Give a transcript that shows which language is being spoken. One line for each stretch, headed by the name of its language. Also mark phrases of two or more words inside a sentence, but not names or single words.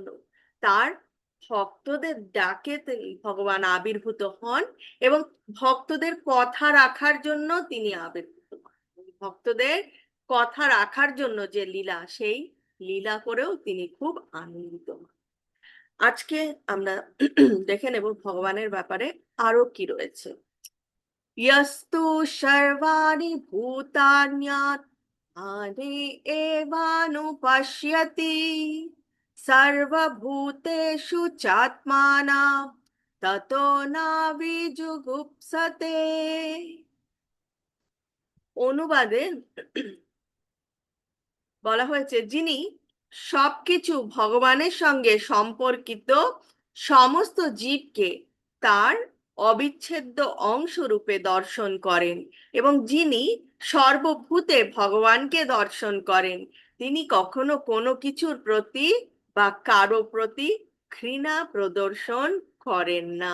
Bangla: তার ভক্তদের ডাকে তিনি ভগবান আবির্ভূত হন এবং ভক্তদের কথা রাখার জন্য তিনি আবির্ভূত হন। ভক্তদের কথা রাখার জন্য যে লীলা, সেই লীলা করেও তিনি খুব আনন্দিত হন। আজকে আমরা দেখে নেব ভগবানের ব্যাপারে আরো কি রয়েছে।
Sanskrit: यस्तु सर्वाणि भूतान्यात्मानि एवानुपश्यति सर्वभूतेषु चात्मानं ततो न विजुगुप्सते।
Bangla: অনুবাদে বলা হয়েছে, যিনি সবকিছু ভগবানের সঙ্গে সম্পর্কিত সমস্ত জীবকে তার অবিচ্ছেদ্য অংশ রূপে দর্শন করেন এবং যিনি সর্বভূতে ভগবানকে দর্শন করেন, তিনি কখনো কোনো কিছুর প্রতি বা কারো প্রতি ঘৃণা প্রদর্শন করেন না।